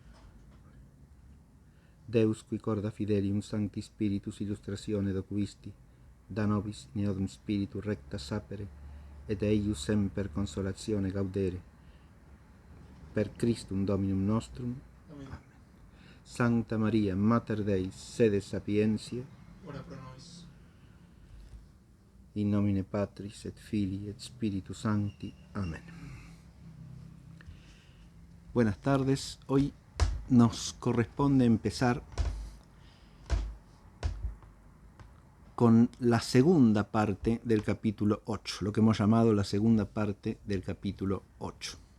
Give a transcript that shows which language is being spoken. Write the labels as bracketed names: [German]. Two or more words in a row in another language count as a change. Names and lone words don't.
[Latin] Deus qui corda fidelium Sancti Spiritus illustratione docuisti, da nobis in eodum spiritu recta sapere, et eius semper consolatione gaudere. Per Christum Dominum nostrum. Amen. Amen. Sancta Maria, Mater Dei, sede sapientiae, Ora pro nobis. in nomine Patris et Filii et Spiritus Sancti. [Spanish] Amén. Buenas tardes. Hoy nos corresponde empezar con la segunda parte del capítulo 8, lo que hemos llamado la segunda parte del capítulo 8.